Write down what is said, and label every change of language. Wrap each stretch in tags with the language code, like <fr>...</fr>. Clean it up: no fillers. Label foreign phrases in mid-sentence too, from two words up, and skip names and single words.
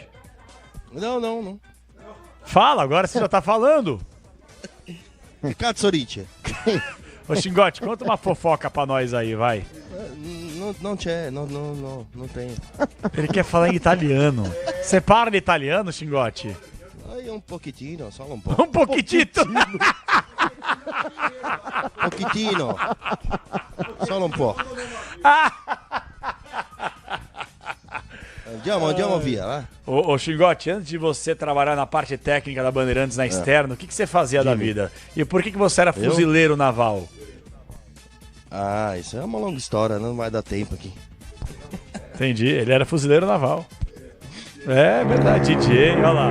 <pt>Não. Fala, agora você já tá falando. Ricardo Sorici. Ô Xingote, conta uma fofoca pra nós aí, vai. Não tem. Ele quer falar em italiano. Você para de italiano, Xingote?</pt> <it>Un pochettino, solo un po'. Un pochettino. Pochettino. Solo un po'. Andiamo via, vai.</it> <pt>Ô Xingote, antes de você trabalhar na parte técnica da Bandeirantes na externa, o que você fazia da vida? E por que você era fuzileiro naval? Isso é uma longa história, não vai dar tempo aqui. Entendi, ele era fuzileiro naval. É verdade, DJ, olha lá.</pt>